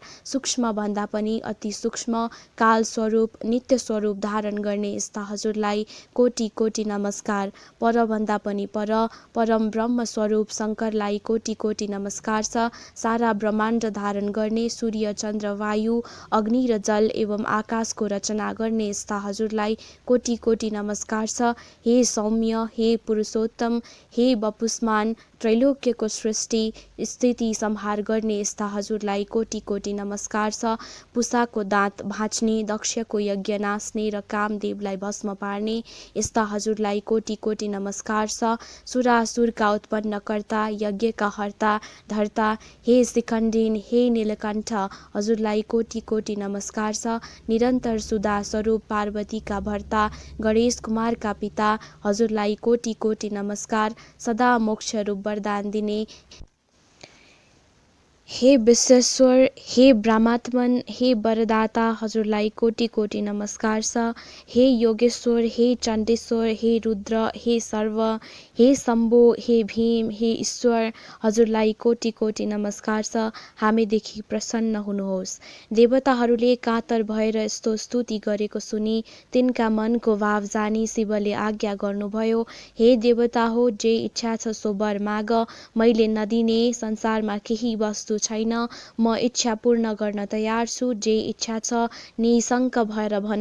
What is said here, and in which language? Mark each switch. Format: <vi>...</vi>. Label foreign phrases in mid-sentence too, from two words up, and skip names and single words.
<ne>सूक्ष्म भन्दा पनि अति सूक्ष्म काल स्वरूप नित्य स्वरूप धारण गर्ने यस्ता हजुरलाई कोटि कोटि नमस्कार। परभन्दा पनि पर परम ब्रह्म स्वरूप शङ्करलाई कोटि कोटि नमस्कार छ। सारा ब्रह्माण्ड धारण गर्ने, सूर्य चन्द्र वायु अग्नि र जल एवं आकाशको रचना गर्ने यस्ता हजुरलाई कोटि कोटि नमस्कार छ। हे सौम्य, हे पुरुषोत्तम, हे वपुष्मान, त्रैलोक्यको सृष्टि स्थिति संहार गर्ने यस्ता हजुरलाई कोटी कोटी नमस्कार छ। पुसाको दाँत भाँच्ने, दक्षको यज्ञ नाच्ने र कामदेवलाई भस्म पार्ने यस्ता हजुरलाई कोटी कोटी नमस्कार छ। सुरासुरका उत्पन्नकर्ता, यज्ञका हर्ता धर्ता, हे शिखण्डिन, हे नीलकण्ठ, हजुरलाई कोटी कोटी नमस्कार छ। निरन्तर सुधा स्वरूप पार्वतीका भर्ता, गणेश कुमारका पिता, हजुरलाई कोटी कोटी नमस्कार। सदा मोक्ष रूप वरदान दिने हे विश्वेश्वर, हे ब्रह्मात्मन, हे वरदाता, हजुरलाई कोटी कोटी नमस्कार छ। हे योगेश्वर, हे चण्डेश्वर, हे रुद्र, हे सर्व, हे शम्भु, हे भीम, हे ईश्वर, हजुरलाई कोटी कोटी नमस्कार छ। हामीदेखि प्रसन्न हुनुहोस्। देवताहरूले कातर भएर यस्तो स्तुति गरेको सुनि तिनका मनको भाव जानी शिवले आज्ञा गर्नुभयो, हे देवता हो, जे इच्छा छ सो वर माग, मैले नदिने संसारमा केही वस्तु छैन, म इच्छा पूर्ण गर्न तयार छु, जे इच्छा छ निशङ्क भएर भन।</ne>